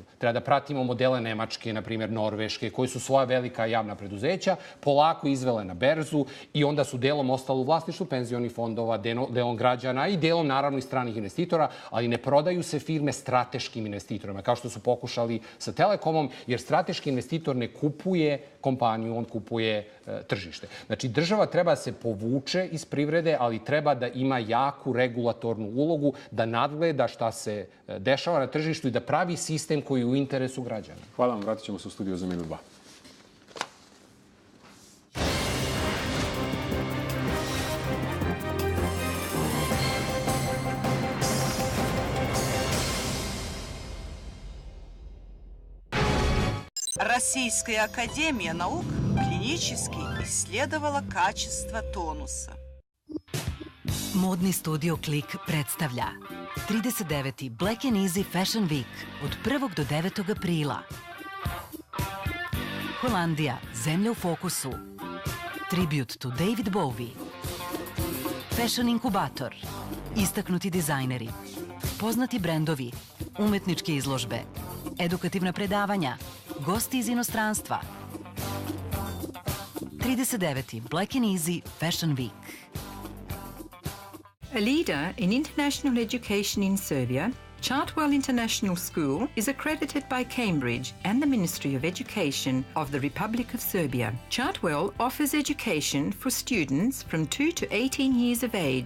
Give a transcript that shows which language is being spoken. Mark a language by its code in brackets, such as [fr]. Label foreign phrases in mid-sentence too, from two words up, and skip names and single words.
[sr] Treba da pratimo modele Nemačke, na primjer Norveške, koji su svoja velika javna preduzeća polako izvele na berzu i onda su delom ostalo u vlasništvu penzionih fondova, delom građana i delom, naravno, i stranih investitora, ali ne prodaju se firme strateškim investitorima, kao što su pokušali sa Telekomom, jer strateški investitor ne kupuje kompaniju, on kupuje tržište. Znači, država treba da se povuče iz privrede, ali treba da ima jaku regulatornu ulogu, da nadgleda šta se dešava na tržištu i da pravi sistem koji je u interesu građana. Hvala vam, vratit ćemo se u studio za minut 2. [ru] Российская академия наук клинически исследовала качество тонуса. [sr] Modni studio Klik predstavlja 39. Black & Easy Fashion Week od 1. do 9. aprila. Holandija, zemlja u fokusu. [en] Tribute to David Bowie. Fashion inkubator. [sr] Istaknuti dizajneri. Poznati brendovi. Umetničke izložbe. Edukativna predavanja. Gosti iz inostranstva. 39. Black & Easy Fashion Week. [en] A leader in international education in Serbia, Chartwell International School is accredited by Cambridge and the Ministry of Education of the Republic of Serbia. Chartwell offers education for students from 2 to 18 years of age.